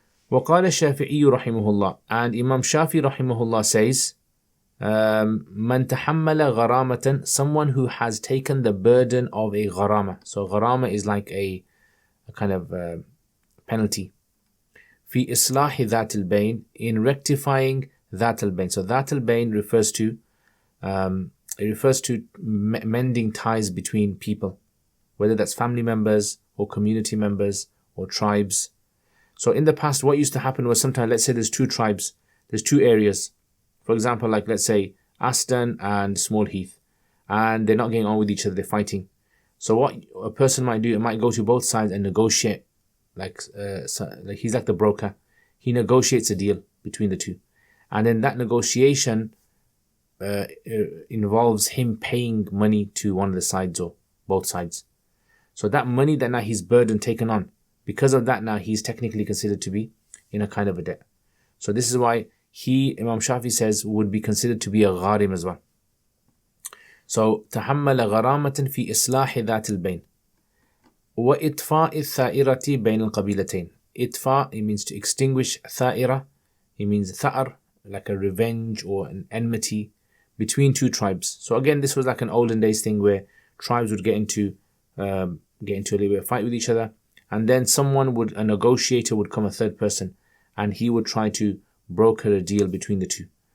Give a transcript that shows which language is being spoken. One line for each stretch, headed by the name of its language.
Arabic: وقال الشافعي رحمه الله,
English: and Imam Shafi
Arabic: رحمه الله
English: says,
Arabic: من تحمل غرامة,
English: someone who has taken the burden of a gharama. So gharama is like a kind of penalty.
Arabic: في إصلاح ذات البين,
English: in rectifying
Arabic: ذات البين.
English: So ذات البين refers to mending ties between people, whether that's family members or community members or tribes. So in the past, what used to happen was sometimes, let's say there's 2 tribes, there's 2 areas. For example, like let's say Aston and Small Heath, and they're not getting on with each other, they're fighting. So what a person might do, it might go to both sides and negotiate, like he's like the broker. He negotiates a deal between the 2. And then that negotiation involves him paying money to one of the sides or both sides. So that money that now he's burden taken on, because of that now he's technically considered to be in a kind of a debt. So this is why Imam Shafi says, would be considered to be a gharim as well. So
Arabic: تحمل غرامة في إصلاح ذات البين وإطفاء الثائرة بين القبيلتين.
English: Itfa, it means to extinguish. Tha'ira, it means tha'ar, like a revenge or an enmity between 2 tribes. So again, this was like an olden days thing where tribes would get into a little bit of fight with each other, and then a negotiator would come, a third person, and he would try to broker a deal between the 2.